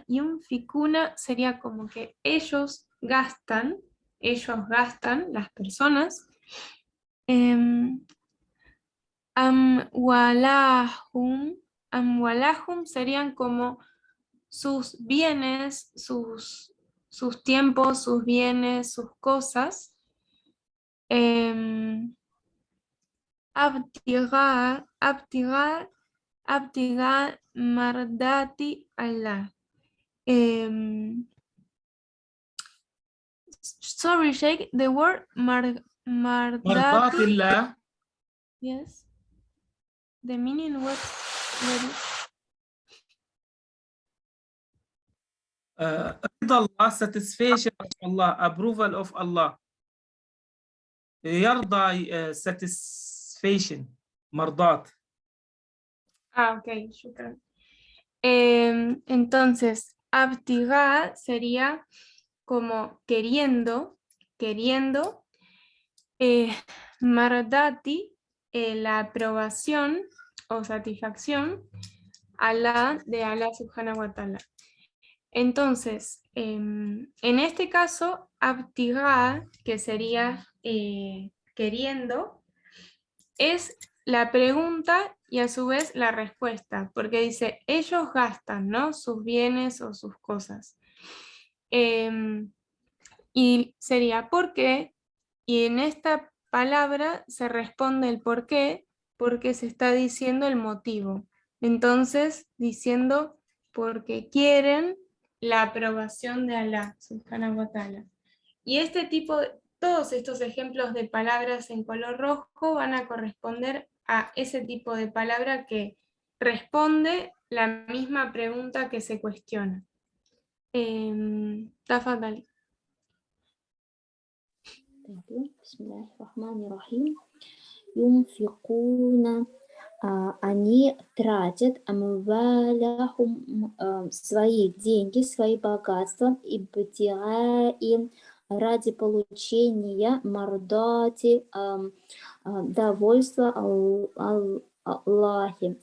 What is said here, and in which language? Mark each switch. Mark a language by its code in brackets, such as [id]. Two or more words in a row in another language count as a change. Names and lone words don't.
[es] Yunfikuna sería como que ellos gastan, las personas, amwalahum serían como sus bienes, sus tiempos, sus bienes, sus cosas. [ar] ابتغاء مرضات الله. [en] Sorry, Sheikh, the word [ar] مرضات mardati. الله. [en] Yes. The meaning what? [ar] رضا الله, [en] satisfaction of Allah, approval of Allah. [ar] يرضى satisfaction. مرضات. [en] Ok, shukran. [es] Entonces, abtiga sería como queriendo, queriendo. Mardati, la aprobación o satisfacción de Allah [ar] سبحانه وتعالى. [es] Entonces, en este caso, abtiga, que sería queriendo, es la pregunta y a su vez la respuesta, porque dice, ellos gastan, ¿no? Sus bienes o sus cosas. Y sería ¿por qué? Y en esta palabra se responde el por qué, porque se está diciendo el motivo. Entonces, diciendo porque quieren la aprobación de Allah, [ar] سبحانه وتعالى. [es] Y todos estos ejemplos de palabras en color rojo van a corresponder a ese tipo de palabra que responde la misma pregunta que se cuestiona. Tafadhali. [ar] بسم الله الرحمن الرحيم. [ru] Юнфикуна, они тратят амвалахум, свои деньги, свои богатства, ибтигаи, ради получения мардати, довольства Аллахи.